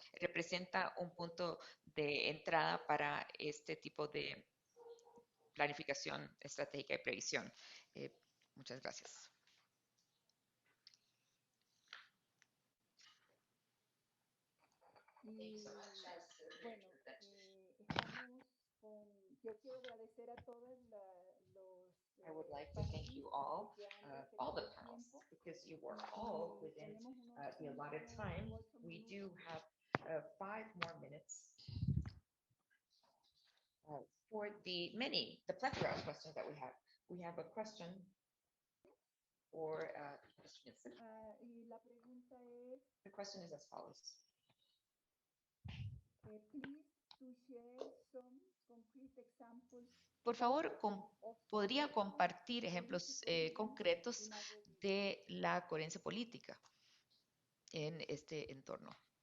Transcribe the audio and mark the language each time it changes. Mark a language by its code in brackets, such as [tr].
[es] Representa un punto de entrada para este tipo de planificación estratégica y previsión. Muchas gracias. Y bueno, yo quiero agradecer a todos los [en] I would like to thank you all the panels, because you were all within the allotted time. We do have 5 more minutes for the plethora of questions that we have. We have a question for Mr. Nilsson. [es] Y la pregunta es, [en] The question is as follows. Please to share some concrete examples. [es] Por favor, ¿podría compartir ejemplos concretos de la coherencia política en este entorno?